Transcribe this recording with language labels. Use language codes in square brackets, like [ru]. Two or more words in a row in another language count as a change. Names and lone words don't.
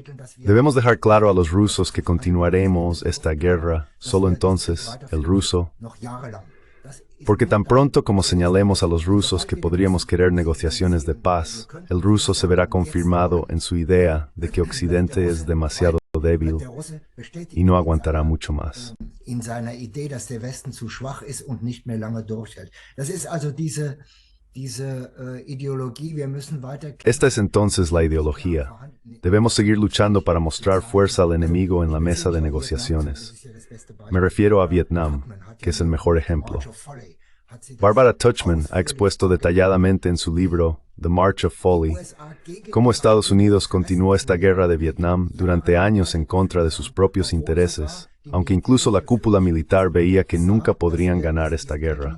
[es] Debemos dejar claro a los rusos que continuaremos esta guerra, solo entonces, el ruso, porque tan pronto como señalemos a los rusos que podríamos querer negociaciones de paz, el ruso se verá confirmado en su idea de que Occidente es demasiado débil y no aguantará mucho más. [de] In seiner Idee, dass der Westen zu schwach ist und nicht mehr lange durchhält. Das ist also diese Ideologie, wir müssen weiter. [es] Esta es entonces la ideología. Debemos seguir luchando para mostrar fuerza al enemigo en la mesa de negociaciones. Me refiero a Vietnam, que es el mejor ejemplo. Barbara Tuchman ha expuesto detalladamente en su libro The March of Folly cómo Estados Unidos continuó esta guerra de Vietnam durante años en contra de sus propios intereses, aunque incluso la cúpula militar veía que nunca podrían ganar esta guerra.